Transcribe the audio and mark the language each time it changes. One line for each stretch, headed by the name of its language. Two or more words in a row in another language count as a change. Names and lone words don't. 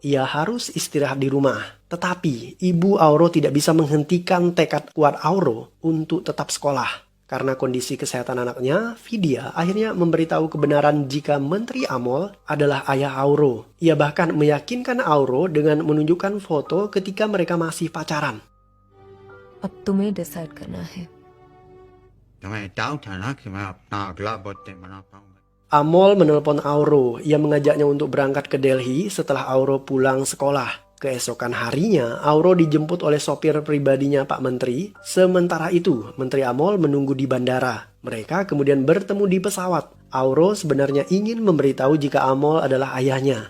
Indonesian: Ia harus istirahat di rumah. Tetapi ibu Auro tidak bisa menghentikan tekad kuat Auro untuk tetap sekolah. Karena kondisi kesehatan anaknya, Vidya akhirnya memberitahu kebenaran jika Menteri Amol adalah ayah Auro. Ia bahkan meyakinkan Auro dengan menunjukkan foto ketika mereka masih pacaran.
Hindi: अब तुम्हें डिसाइड करना है। तुम्हें डाउट है ना कि मैं अपना अगला बर्थडे मना पाऊंगा?
Indonesian: Amol menelpon Auro. Ia mengajaknya untuk berangkat ke Delhi setelah Auro pulang sekolah. Keesokan harinya, Auro dijemput oleh sopir pribadinya Pak Menteri. Sementara itu, Menteri Amol menunggu di bandara. Mereka kemudian bertemu di pesawat. Auro sebenarnya ingin memberitahu jika Amol adalah ayahnya.